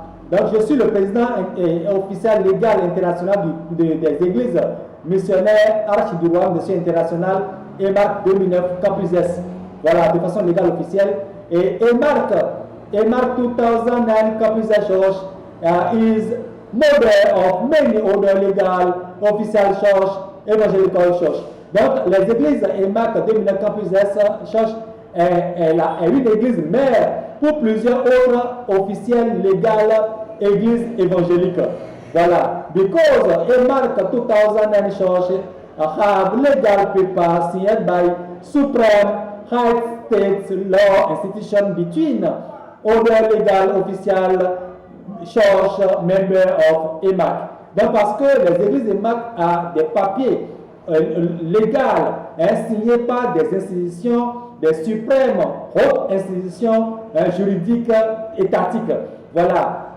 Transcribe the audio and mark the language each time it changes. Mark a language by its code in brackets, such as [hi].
[fr] Donc je suis le président officiel légal international des églises missionnaires Arche du Royaume des Cieux International EMAC 2009 Campuses. Voilà, de façon légale officielle. [en] Et EMAC 2009 Campuses Church is model of many other legal official church, evangelical church. [fr] Donc les églises EMAC 2009 Campuses Church est une église mère pour plusieurs autres officiels légales églises évangéliques. Voilà. [en] Because EMAC 2009 Church have legal papers signed by Supreme High State Law Institution between other legal official church member of EMAC. [fr] Donc parce que les églises EMAC ont des papiers légaux signés par des institutions, des suprêmes hautes institutions juridiques étatiques. Voilà.